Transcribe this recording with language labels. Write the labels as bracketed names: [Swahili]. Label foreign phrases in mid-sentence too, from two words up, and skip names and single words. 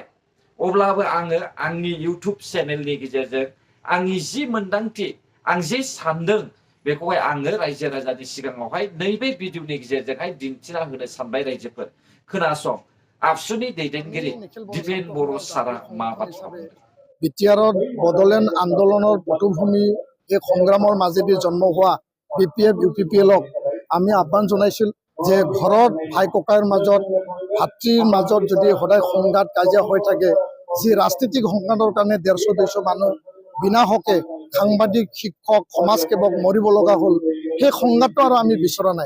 [Bodo] अब्लाबो आङो आंनि इउटुब चेनेलनि गेजेरजों आंनि जि मोन्दांथि आं जे सानदों बेखौहाय आङो रायजो राजानि सिगाङावहाय नैबे भिडिअनि गेजेरजोंहाय दिन्थिना होनो सानबाय। रायजोफोर खोनासं, आबसुनि दैदेनगिरि दिपेन बर' सारा मा बाथ्रा बुंदों। [Assamese] বিটিআৰত বড়োলেণ্ড আন্দোলনৰ পটভূমি এই সংগ্ৰামৰ মাজেদি জন্ম হোৱা BPF UPPLক আমি আহ্বান জনাইছিল যে ঘৰত ভাই ককাইৰ মাজত ভাতৃৰ মাজত যদি সদায় সংঘাত কাজিয়া হৈ থাকে, যি ৰাজনীতিক সংঘাতৰ কাৰণে 150-200 মানুহ বিনা হকে সাংবাদিক, শিক্ষক, সমাজসেৱক মৰিব লগা হ'ল, সেই সংঘাতটো আৰু আমি বিচৰা নাই।